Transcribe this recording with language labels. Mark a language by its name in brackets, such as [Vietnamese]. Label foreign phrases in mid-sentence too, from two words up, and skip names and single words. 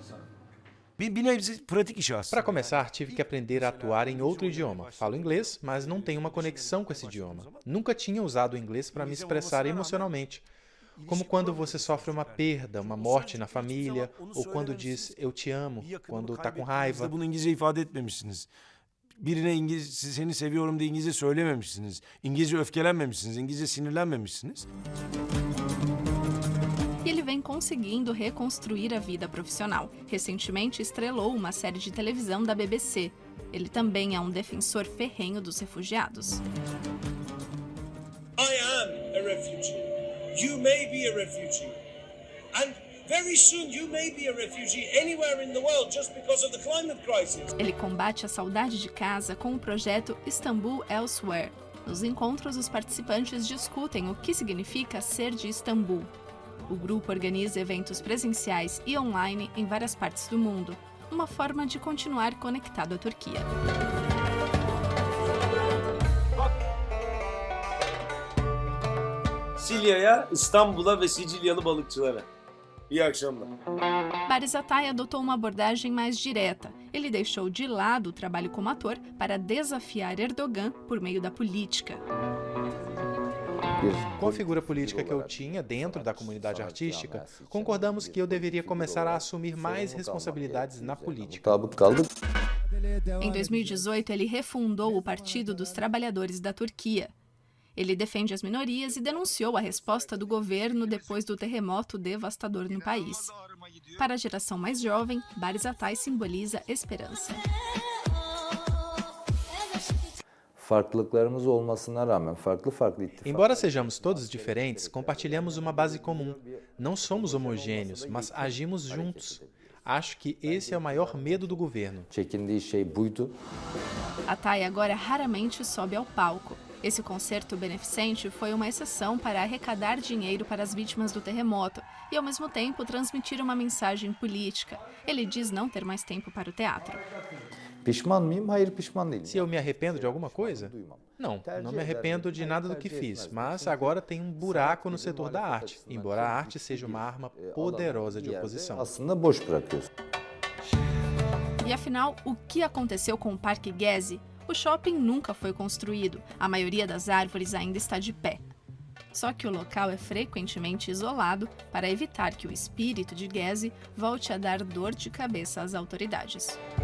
[Portuguese] Para começar, tive que aprender a atuar em outro idioma. Falo inglês, mas não tenho uma conexão com esse idioma. Nunca tinha usado o inglês para me expressar emocionalmente. Como quando você sofre uma perda, uma morte na família, ou quando diz eu te amo, quando está com raiva. [Turkish] Birine seni seviyorum diye İngilizce söylememişsiniz. İngilizce öfkelenmemişsiniz. İngilizce sinirlenmemişsiniz. [Portuguese] E ele vem conseguindo reconstruir a vida profissional. Recentemente estrelou uma série de televisão da BBC. Ele também é um defensor ferrenho dos refugiados. [English] I am a refugee. You may be a refugee. And very soon you may be a refugee anywhere in the world just because of the climate crisis. [Portuguese] Ele combate a saudade de casa com o projeto Istanbul Elsewhere. Nos encontros, os participantes discutem o que significa ser de Istambul. O grupo organiza eventos presenciais e online em várias partes do mundo, uma forma de continuar conectado à Turquia. [Turkish] Silya'ya, İstanbul'a ve Sicilyalı balıkçılara. İyi akşamlar. [Portuguese] Baris Atay adotou uma abordagem mais direta. Ele deixou de lado o trabalho como ator para desafiar Erdogan por meio da política. Com a figura política que eu tinha dentro da comunidade artística, concordamos que eu deveria começar a assumir mais responsabilidades na política. Em 2018, ele refundou o Partido dos Trabalhadores da Turquia. Ele defende as minorias e denunciou a resposta do governo depois do terremoto devastador no país. Para a geração mais jovem, Bariz Atay simboliza esperança. [Turkish] Farklılıklarımız olmasına rağmen farklı [Portuguese] Embora sejamos todos diferentes, compartilhamos uma base comum. Não somos homogêneos, mas agimos juntos. Acho que esse é o maior medo do governo. [Turkish] Çekindiği şey buydu. [Portuguese] Atay agora raramente sobe ao palco. Esse concerto beneficente foi uma exceção para arrecadar dinheiro para as vítimas do terremoto e, ao mesmo tempo, transmitir uma mensagem política. Ele diz não ter mais tempo para o teatro. [Turkish] Pişman mıyım? Hayır, pişman değilim. [Portuguese] Se eu me arrependo de alguma coisa? Não me arrependo de nada do que fiz, mas agora tem um buraco no setor da arte, embora a arte seja uma arma poderosa de oposição. [Turkish] Aslında boş bırakıyorsun. [Portuguese] E afinal, o que aconteceu com o Parque Gezi? O shopping nunca foi construído, a maioria das árvores ainda está de pé. Só que o local é frequentemente isolado para evitar que o espírito de Gezi volte a dar dor de cabeça às autoridades.